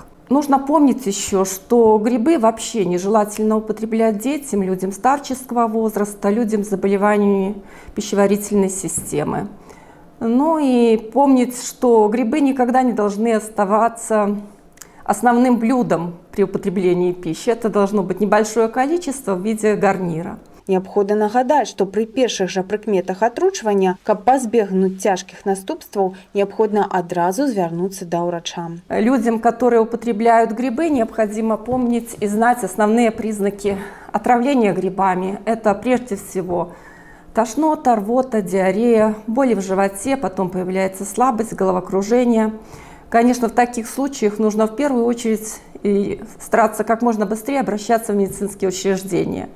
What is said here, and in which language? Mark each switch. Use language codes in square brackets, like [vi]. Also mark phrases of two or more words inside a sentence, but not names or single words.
[ru] Нужно помнить еще, что грибы вообще нежелательно употреблять детям, людям старческого возраста, людям с заболеваниями пищеварительной системы. Ну и помнить, что грибы никогда не должны оставаться основным блюдом при употреблении пищи. Это должно быть небольшое количество в виде гарнира. [be] Неабходна нагадаць, што пры першых жа прыкметах атручвання, каб пазбегнуць цяжкіх наступстваў, неабходна адразу звярнуцца да ўрача. [ru] Людям, которые употребляют грибы, необходимо помнить и знать основные признаки отравления грибами. Это прежде всего тошнота, рвота, диарея, боли в животе, потом появляется слабость, головокружение. Конечно, в таких случаях нужно в первую очередь и стараться как можно быстрее обращаться в медицинские учреждения.